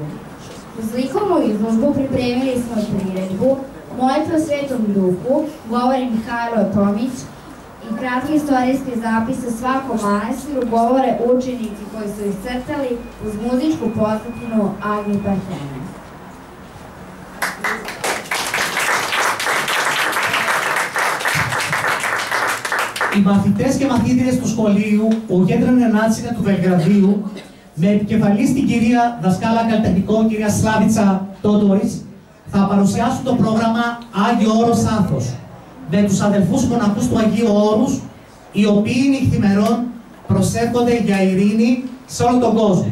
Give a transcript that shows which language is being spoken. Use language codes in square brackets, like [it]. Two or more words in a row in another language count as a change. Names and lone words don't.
[sr] Uz likovnu izložbu pripremili smo i priredbu Molitva o Svetom duhu, govori Mihajlo Tomić i kratki istorijski zapis o svakom manastiru govore učenici koji su iscrtali uz muzičku pozadinu Agni Parthene. [el] Οι μαθητές και μαθήτριες του σχολείου Ουγέτρινη Γενάτσινε του Βελιγραδίου, με επικεφαλής την κυρία δασκάλα καλλιτεχνικών, κυρία Σλάβιτσα Τότορης, θα παρουσιάσουν το πρόγραμμα Άγιο Όρος Άνθος, με τους αδελφούς μοναχούς του Αγίου Όρους, οι οποίοι νυχθημερών προσεύχονται για ειρήνη σε όλο τον κόσμο.